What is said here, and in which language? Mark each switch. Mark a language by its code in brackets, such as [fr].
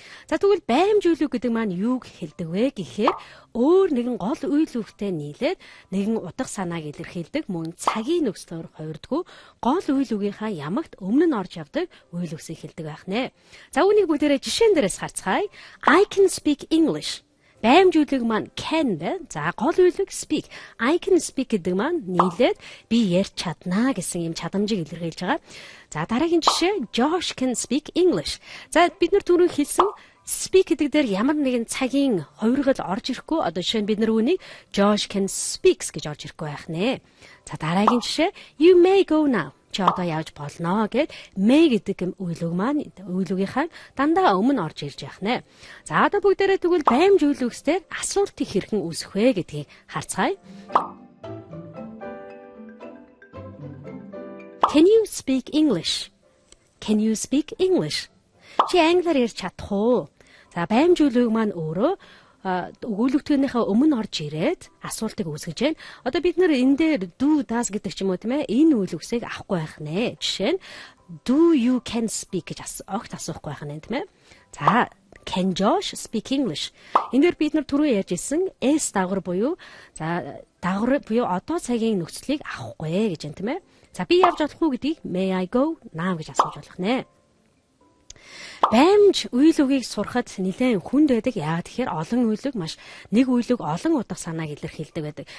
[mn] За тэгвэл баймжуулах гэдэг маань юуг хэлдэг вэ гэхээр өөр нэгэн гол үйл үгтэй нийлээд нэгэн утга санааг илэрхийлдэг мөн цагийн нөхцлөөр хувирдгүү гол үйл үгийнхаа ямагт өмнө нь орж явдаг үйл үгсийг хэлдэг байх нэ. За үүнийг бүгдээрээ жишээн дээрээс харцгаая. [en] I can speak English. [mn] Баймжуулах маань can бэ. За гол үйлэг speak. [en] I can speak [mn] гэдэг маань нийлээд би ярьж чаднаа гэсэн юм чадамжийг илэрхийлж байгаа. За дараагийн жишээ [en] Josh can speak English. [mn] За бид нар түрүү хэлсэн speak гэдэг дээр ямар нэгэн цагийн хувиргал орж ирэхгүй. Одоо жишээ нь бид нар үүнийг [en] Josh can speaks [mn] гэж орж ирэхгүй байх нэ. За дараагийн жишээ [en] You may go now. [mn] Чи одоо явж болно гэд may гэдэг үйл үг маань үйл үгийнхаа дандаа өмнө орж ирж явах нэ. За одоо бүгдээрээ тэгвэл баймжуулах үгсээр асуултыг хэрхэн үүсэх вэ гэдгийг харцгаая. [en] Can you speak English? Can you speak English? [mn] Чи англиар ярьж чадах уу? За баймжуулах маань өөрөө өгүүлбэртнийхээ өмнө орж ирээд асуултыг үүсгэж байна. Одоо бид нэр энэ дээр do does гэдэг ч юм уу тийм ээ энэ үйл үгсийг авахгүй байх нэ. Жишээ нь [en] do you can speak [mn] гэж огт асуухгүй байх нэ тийм ээ. За [en] can Josh speak English? [mn] Энэ дээр бид нар түрүү ярьж ирсэн s дагавар буюу дагавар буюу одоо цагийн нөхцөлийг авахгүй гэж байна тийм ээ. За би явж болох уу гэдгийг [en] may I go now [mn] гэж асууж болох нэ. Баймж үйл үгийг сурахад нэлээд хүнд байдаг. Яагаад тэгэхээр олон үйл үг маш нэг үйл үг олон утга санааг илэрхийлдэг байдаг.